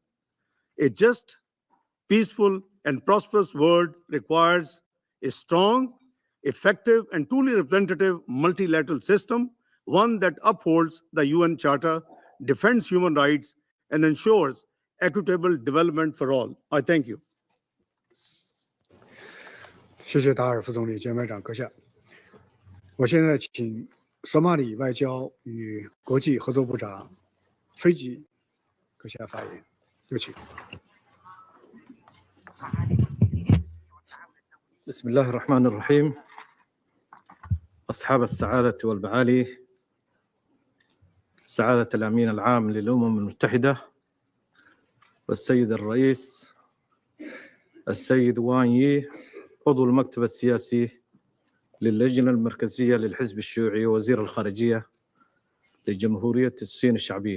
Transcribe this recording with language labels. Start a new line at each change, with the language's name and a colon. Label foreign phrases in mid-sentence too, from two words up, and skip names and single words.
English: A just, peaceful, and prosperous world requires a strong, effective, and truly representative multilateral system, one that upholds the UN Charter, defends human rights, and ensures equitable development for all. I thank you.
Chinese: 谢谢达尔副总理、兼外长阁下。我现在请索马里外交与国际合作部长菲吉阁下发言，有请。
Arabic: بسم الله الرحمن الرحيم. أصحاب السعادة والمعالي، سعادة الأمين العام للأمم المتحدة والسيد الرئيس السيد وان يي عضو المكتب السياسي للجنة المركزية للحزب الشيوعي ووزير الخارجية لجمهورية الصين الشعبية.